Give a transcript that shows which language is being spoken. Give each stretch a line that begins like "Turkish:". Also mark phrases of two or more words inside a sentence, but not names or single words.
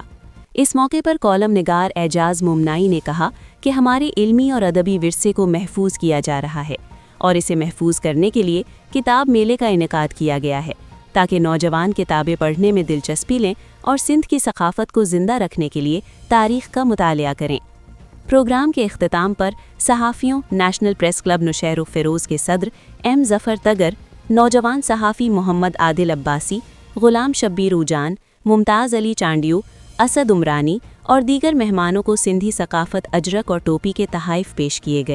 Urdu: اس موقع پر کالم نگار اعجاز ممنائی نے کہا کہ ہمارے علمی اور ادبی ورثے کو محفوظ کیا جا رہا ہے اور اسے محفوظ کرنے کے لیے کتاب میلے کا انعقاد کیا گیا ہے، تاکہ نوجوان کتابیں پڑھنے میں دلچسپی لیں اور سندھ کی ثقافت کو زندہ رکھنے کے لیے تاریخ کا مطالعہ کریں. پروگرام کے اختتام پر صحافیوں، نیشنل پریس کلب نوشہرو فیروز کے صدر ایم ظفر تگر، نوجوان صحافی محمد عادل عباسی، غلام شبیر اجن، ممتاز علی چانڈیو، اسد عمرانی اور دیگر مہمانوں کو سندھی ثقافت اجرک اور ٹوپی کے تحائف پیش کیے گئے.